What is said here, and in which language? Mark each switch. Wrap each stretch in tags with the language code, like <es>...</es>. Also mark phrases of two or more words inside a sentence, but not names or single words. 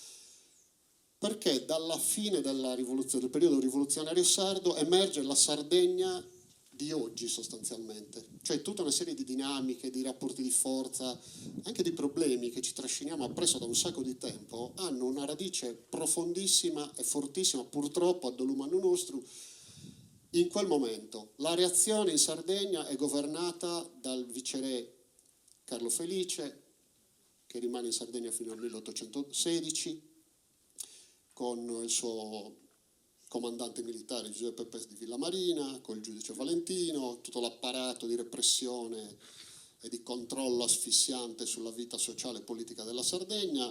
<it>Perché dalla fine del periodo rivoluzionario sardo emerge la Sardegna di oggi sostanzialmente, cioè tutta una serie di dinamiche, di rapporti di forza, anche di problemi che ci trasciniamo appresso da un sacco di tempo, hanno una radice profondissima e fortissima, purtroppo</it> <la>ad dolum anno nostrum,</la> <it>in quel momento. La reazione in Sardegna è governata dal viceré Carlo Felice, che rimane in Sardegna fino al 1816, con il suo comandante militare Giuseppe Pes di Villamarina, col giudice Valentino, tutto l'apparato di repressione e di controllo asfissiante sulla vita sociale e politica della Sardegna.</it>